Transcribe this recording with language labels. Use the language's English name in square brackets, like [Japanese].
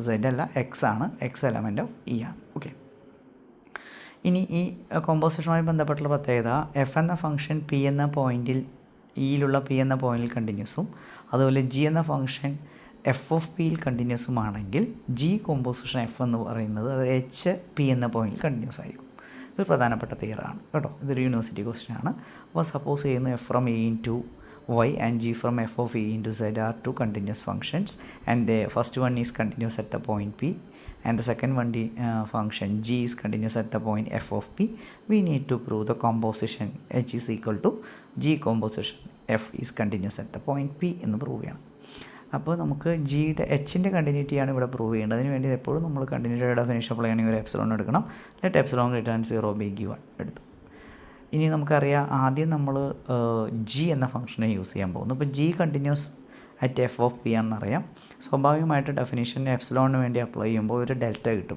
[Malayalam] Z അല്ല, X ആണ്. X element of E ആണ്. ഓക്കെ, ഇനി ഈ കോമ്പോസിഷനുമായി ബന്ധപ്പെട്ടുള്ള പ്രത്യേകത, എഫ് എന്ന ഫംഗ്ഷൻ പി എന്ന പോയിൻറ്റിൽ, ഇയിലുള്ള പി എന്ന പോയിൻറ്റിൽ കണ്ടിന്യൂസും അതുപോലെ ജി എന്ന ഫംഗ്ഷൻ എഫ് ഓഫ് പിയിൽ കണ്ടിന്യൂസുമാണെങ്കിൽ ജി കോമ്പോസിഷൻ എഫ് എന്ന് പറയുന്നത് അത് എച്ച് പി എന്ന പോയിൻറ്റിൽ കണ്ടിന്യൂസ് ആയിരിക്കും. ഇതൊരു പ്രധാനപ്പെട്ട തിയറാണ് കേട്ടോ. ഇതൊരു യൂണിവേഴ്സിറ്റി ക്വസ്റ്റ്യൻ ആണ്. അപ്പോൾ സപ്പോസ് ചെയ്യുന്നു [English] F from E into y and g from f of e into z are two continuous functions, and the first one is continuous at the point p and the second one function g is continuous at the point f of p. We need to prove the composition h is equal to g composition f is continuous at the point p [Malayalam] എന്ന് prove ചെയ്യണം. അപ്പോൾ നമുക്ക് ജിയുടെ എച്ചിൻ്റെ കണ്ടിന്യൂറ്റിയാണ് ഇവിടെ prove ചെയ്യേണ്ടത്. അതിന് വേണ്ടി എപ്പോഴും നമ്മൾ കണ്ടിന്യൂറ്റിയുടെ ഡെഫിനിഷൻ അപ്ലൈ ചെയ്യണമെങ്കിൽ ഒരു എപ്സിലോൺ എടുക്കണം. [English] let epsilon greater than 0 be given [Malayalam] എടുത്തു. ഇനി നമുക്കറിയാം, ആദ്യം നമ്മൾ ജി എന്ന ഫംഗ്ഷനെ യൂസ് ചെയ്യാൻ പോകുന്നു. അപ്പോൾ G continuous at F of P ആണെന്നറിയാം. സ്വാഭാവികമായിട്ട് ഡെഫിനിഷൻ എപ്സിലോണിന് വേണ്ടി അപ്ലൈ ചെയ്യുമ്പോൾ ഒരു ഡെൽറ്റ കിട്ടും.